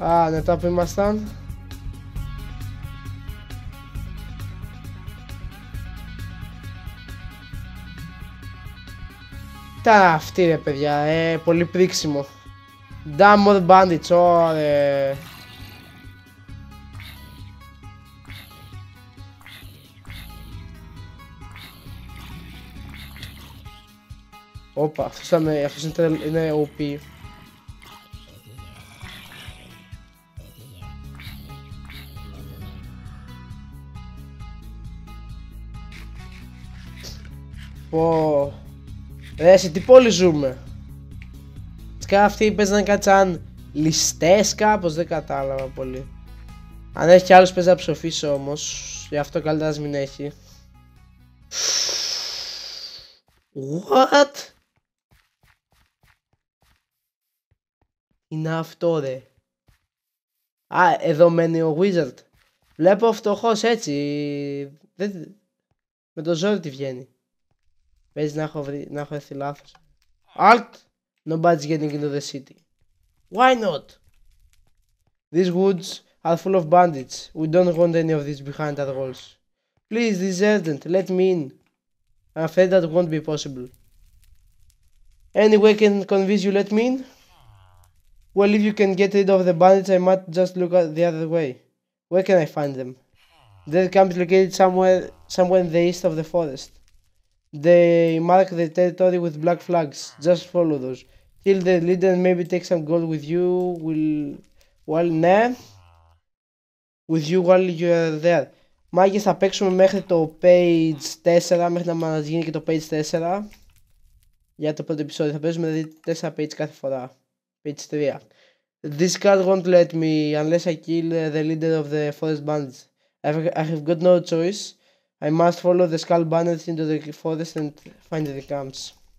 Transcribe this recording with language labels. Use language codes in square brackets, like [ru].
[el] Ναι, τώρα που ήμασταν. Ήταν αυτή ρε παιδιά, πολύ πρίξιμο. [en] Damn more bandits, [el] ωραία. Όπα, αυτός είναι OP. Πω. Ρε, σε τι πόλη ζούμε? Σκα αυτοί παίζανε κάτι σαν ληστές κάπως, δεν κατάλαβα πολύ. Αν έχει κι άλλος παίζει να ψοφήσω όμως, γι' αυτό καλύτερα ας μην έχει. [en] What? [el] Είναι αυτό ρε. Α, εδώ μένει ο Wizard. Βλέπω φτωχός έτσι. Με το ζόρι τη βγαίνει. Παίζει να έχω έρθει λάθος. [en] Alt! Nobody's getting into the city. Why not? These woods are full of bandits. We don't want any of these behind our walls. Please, this is urgent. Let me in. I'm afraid that won't be possible. Any way I can convince you let me in? Well, if you can get rid of the bandits, I might just look at the other way. Where can I find them? Their camp is located somewhere in the east of the forest. They mark the territory with black flags. Just follow those. Kill the leader and maybe take some gold with you. With you while you are there. [el] Μάγκες, θα παίξουμε μέχρι το page 4, μέχρι να μας γίνει και το page 4. Για το πρώτο επεισόδιο θα παίζουμε δηλαδή 4 page κάθε φορά. [en] Page 3. This card won't let me unless I kill the leader of the forest bandits. I have got no choice. I must follow the skull banners into the forest and find the camps.